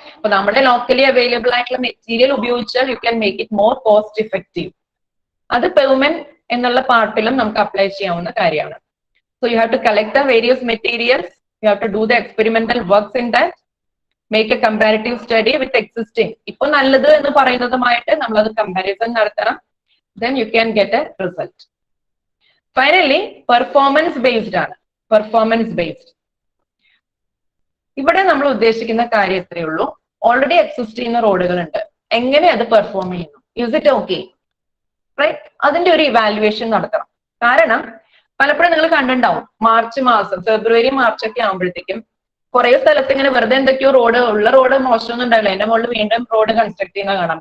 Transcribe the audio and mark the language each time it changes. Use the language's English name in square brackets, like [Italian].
[Malayalam] അപ്പൊ നമ്മുടെ locally available ആയിട്ടുള്ള മെറ്റീരിയൽ ഉപയോഗിച്ചാൽ [English] You can make it more cost effective. [Malayalam] അത് പെർമനന്റ് എന്നുള്ള പാർട്ടിലും നമുക്ക് അപ്ലൈ ചെയ്യാവുന്ന കാര്യമാണ്. [English] So you have to collect the various materials, you have to do the experimental works in that, make a comparative study with existing. [Malayalam] ഇപ്പൊ നല്ലത് എന്ന് പറയുന്നതുമായിട്ട് നമ്മളത് comparison നടത്തണം. [English] Then you can get a result. Finally, performance based ആണ്. Performance based. [Malayalam] ഇവിടെ നമ്മൾ ഉദ്ദേശിക്കുന്ന കാര്യം എത്രയേ ഉള്ളൂ, ഓൾറെഡി എക്സിസ്റ്റ് ചെയ്യുന്ന റോഡുകൾ ഉണ്ട്, എങ്ങനെ അത് പെർഫോം ചെയ്യുന്നു, [English] Is it okay, right? [Malayalam] അതിന്റെ ഒരു ഇവാലുവേഷൻ നടത്തണം. കാരണം പലപ്പോഴും നിങ്ങൾ കണ്ടിട്ടുണ്ടാവും, മാർച്ച് മാസം, ഫെബ്രുവരി മാർച്ച് ഒക്കെ ആകുമ്പോഴത്തേക്കും കുറെ സ്ഥലത്ത് ഇങ്ങനെ വെറുതെ എന്തൊക്കെയോ റോഡ്, ഉള്ള റോഡ് മോശമൊന്നും ഉണ്ടാവില്ല, എന്റെ മുകളിൽ വീണ്ടും റോഡ് കൺസ്ട്രക്ട് ചെയ്യുന്ന കാണാം.